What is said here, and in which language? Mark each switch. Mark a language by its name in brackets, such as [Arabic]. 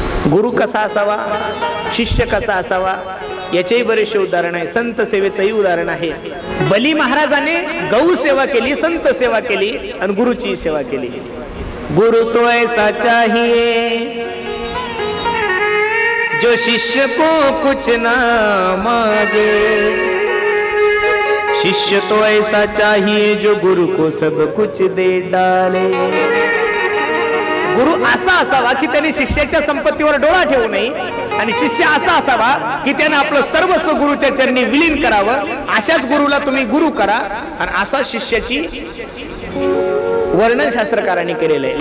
[Marathi] गुरु कसा असावा, शिष्य कसा असावा याचेही बरेचसे उदाहरण आहे. संत सेवेचंही उदाहरण आहे. बली महाराजाने गौ सेवा केली, संत सेवा केली आणि गुरुची सेवा केली. [Hindi] गुरु तो ऐसा चाहिए जो शिष्य को कुछ ना मांगे, शिष्य तो ऐसा चाहिए जो गुरु को सब कुछ दे डाले. [Marathi] गुरु असा असावा की त्याने शिष्याच्या संपत्तीवर डोळा ठेवू नये आणि शिष्य असा असावा की त्याने आपलं सर्वस्व गुरुच्या चरणी विलीन करावं. अशाच गुरुला तुम्ही गुरु करा. आणि असा शिष्याची वर्णन शास्त्रकारांनी केलेलं आहे.